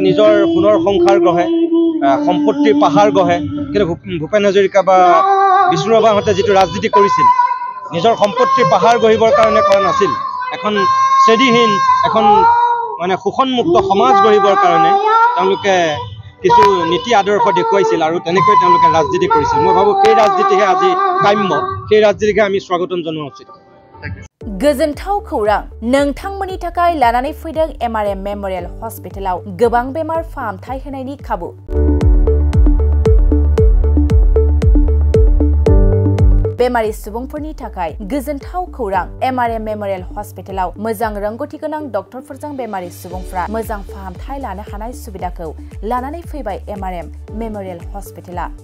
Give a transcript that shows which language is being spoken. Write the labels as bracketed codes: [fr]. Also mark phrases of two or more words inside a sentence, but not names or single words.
[as] নিজৰ সোণৰ সংসাৰ গঢ়ে সম্পত্তিৰ পাহাৰ গঢ়ে কিন্তু ভূপেন হাজৰিকা বা বিষ্ণুৰাভাহঁতে যিটো ৰাজনীতি কৰিছিল নিজৰ সম্পত্তিৰ পাহাৰ গঢ়িবৰ কাৰণে কৰা নাছিল এখন শ্ৰেণীহীন এখন মানে শোষণমুক্ত সমাজ গঢ়িবৰ কাৰণে তেওঁলোকে কিছু নীতি আদৰ্শ দেখুৱাইছিল আৰু তেনেকৈ তেওঁলোকে ৰাজনীতি কৰিছিল মই ভাবোঁ সেই ৰাজনীতিহে আজি কাম্য সেই ৰাজনীতিকে আমি স্বাগতম জনোৱা উচিত [brx] गोजोनथाव खौरां नोंथांमोननि थाखाय लानानै फैदों MRM मेमोरियल हस्पिटालाव गोबां बेमार फाहामथाय होनायनि खाबु बेमारि सुबुंफोरनि थाखाय गोजोनथाव खौरां MRM मेमोरियल हस्पिटालाव मोजां रोंगौथि गोनां डक्टरफोरजों बेमारि सुबुंफ्रा मोजां फाहामथाय लानो हानाय सुबिदाखौ लानानै फैबाय MRM मेमोरियल हस्पिटाला